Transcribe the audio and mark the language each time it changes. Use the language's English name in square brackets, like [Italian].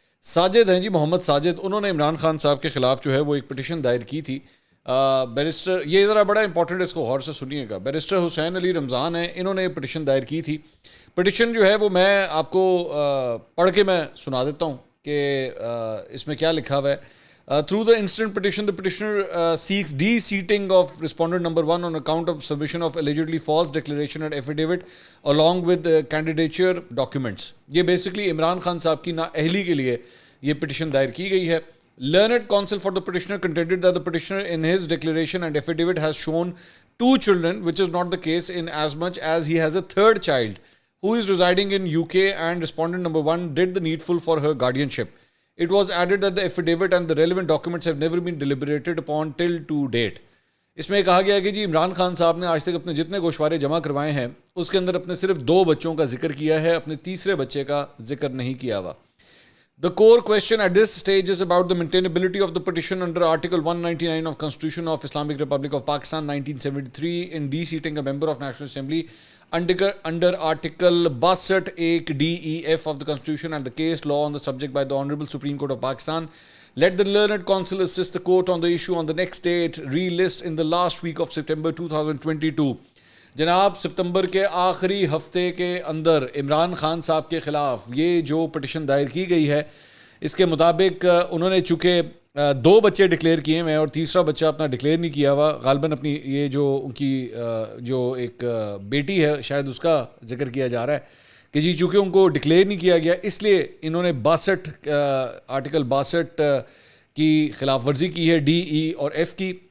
[Urdu] ساجد ہیں جی، محمد ساجد، انہوں نے عمران خان صاحب کے خلاف جو ہے وہ ایک پٹیشن دائر کی تھی. بیرسٹر، یہ ذرا بڑا امپورٹنٹ، اس کو غور سے سنیے گا. بیرسٹر حسین علی رمضان ہیں، انہوں نے پٹیشن دائر کی تھی. پٹیشن جو ہے وہ میں آپ کو پڑھ کے میں سنا دیتا ہوں کہ اس میں کیا لکھا ہوا ہے. [English] Through the instant petition, the petitioner seeks de-seating of respondent number 1 on account of submission of allegedly false declaration and affidavit along with candidature documents. [Urdu] یہ بیسکلی عمران خان صاحب کی نااہلی کے لیے یہ پٹیشن دائر کی گئی ہے. [English] Learned counsel for the petitioner contended that the petitioner in his declaration and affidavit has shown 2 children, which is not the case in as much as he has a 3rd child who is residing in UK, and respondent number 1 did the needful for her guardianship. It was added that the affidavit and the relevant documents have never been deliberated upon till to date. [Urdu] اس میں کہا گیا ہے کہ جی عمران خان صاحب نے آج تک اپنے جتنے گوشوارے جمع کروائے ہیں اس کے اندر اپنے صرف 2 بچوں کا ذکر کیا ہے، اپنے تیسرے بچے کا ذکر نہیں کیا ہوا. [English] The core question at this stage is about the maintainability of the petition under Article 199 of Constitution of Islamic Republic of Pakistan 1973 in de-seating a member of National Assembly under Article 62 DEF of the Constitution and the case law on the subject by the Honorable Supreme Court of Pakistan. Let the learned counsel assist the court on the issue on the next date, relist in the last week of September 2022. [Urdu] جناب، ستمبر کے آخری ہفتے کے اندر عمران خان صاحب کے خلاف یہ جو پٹیشن دائر کی گئی ہے، اس کے مطابق انہوں نے چونکہ 2 بچے ڈکلیئر کیے ہیں اور تیسرا بچہ اپنا ڈکلیئر نہیں کیا ہوا، غالباً اپنی یہ جو ان کی جو ایک بیٹی ہے شاید اس کا ذکر کیا جا رہا ہے کہ جی چونکہ ان کو ڈکلیئر نہیں کیا گیا اس لیے انہوں نے 62 آرٹیکل 62 کی خلاف ورزی کی ہے، ڈی، ای اور ایف کی.